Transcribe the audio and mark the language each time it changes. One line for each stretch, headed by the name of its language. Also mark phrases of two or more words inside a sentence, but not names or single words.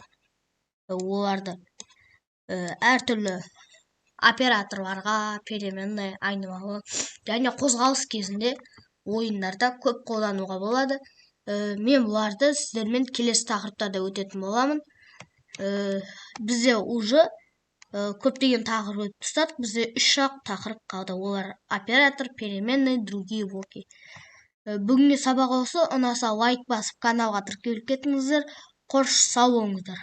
Kazakh: Оларды әртүрлі операторларға, переменный, айнымалы және қозғалыс кезінде ойындарда көп қолдануға болады. Мен бұларды сіздермен келесі тақырыптарда өтетін боламын. Бізде уже көптеген тақырып өтіп тастадық. Бізде 3-ақ тақырып қалды. Олар оператор,
Russian: переменный, другие блоки.
Kazakh: Бүгінгі сабақ осы. Ұнаса лайк басып каналға тіркеліп кетіңіздер. Қош сау болыңыздар.